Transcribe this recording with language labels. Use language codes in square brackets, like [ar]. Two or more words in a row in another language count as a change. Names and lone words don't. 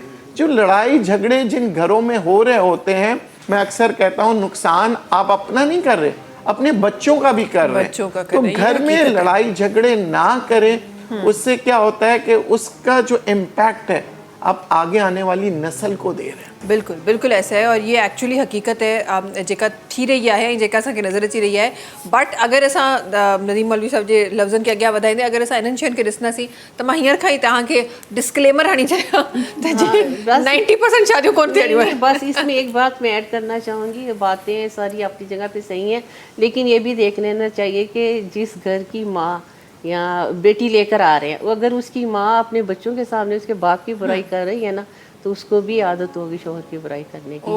[ur] جو لڑائی جھگڑے جن گھروں میں ہو رہے ہوتے ہیں، میں اکثر کہتا ہوں نقصان آپ اپنا نہیں کر رہے، اپنے بچوں کا بھی کر رہے ہیں. تو گھر میں لڑائی جھگڑے نہ کریں، اس سے کیا ہوتا ہے کہ اس کا جو امپیکٹ ہے آپ آگے آنے والی نسل کو دے رہے ہیں. بالکل بالکل ایسا ہے، اور یہ ایکچوئلی حقیقت ہے [sd] जेका थी रही है, जेका असांखे नज़र अची रही है। बट अगर असां नदीम मौलवी साहब जे लफ़्ज़नि खे अॻियां वधाईंदे अगर असां इन्हनि शयुनि खे ॾिसंदासीं त मां हींअर खां ई तव्हांखे डिस्क्लेमर हणी छॾियां त 90% शादियूं कोन थियणियूं आहिनि। [ur] بس اس میں ایک بات میں ایڈ کرنا چاہوں گی، یہ باتیں ساری اپنی جگہ پہ صحیح ہیں، لیکن یہ بھی دیکھ لینا چاہیے کہ جس گھر کی ماں یا بیٹی لے کر آ رہے ہیں، وہ اگر اس کی ماں اپنے بچوں کے سامنے اس کے باپ کی برائی کر رہی ہے نا، تو اس کو بھی عادت ہوگی شوہر کی برائی کرنے کی.